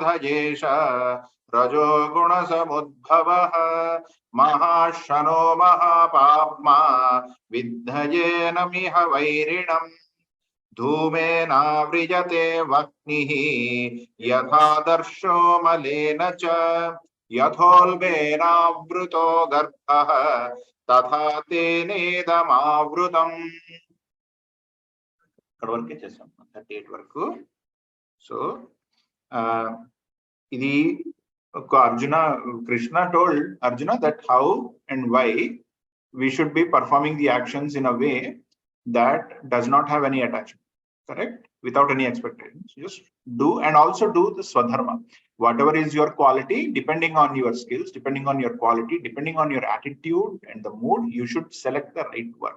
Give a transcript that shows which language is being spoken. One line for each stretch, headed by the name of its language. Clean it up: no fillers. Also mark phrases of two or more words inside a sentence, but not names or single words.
Sanskrit: एष रजोगुणसमुद्भवः महाशनो महापाप्मा विद्धयेनमिह वैरिणम् धूमेनाव्रियते वह्निः यथादर्शो मलेन च यथोल्बेनावृतो गर्भः तथा तेनेदमावृतम्.
Telugu: ఇక్కడ వరకే చేసాం 38 వరకు. సో ఇది ఒక
English: Krishna told Arjuna that how and why we should be performing the actions in a way that does not have any attachment, correct, without any expectations. Just do, and also do the swadharma. Whatever is your quality, depending on your skills, depending on your quality, depending on your attitude and the mood, you should select the right work.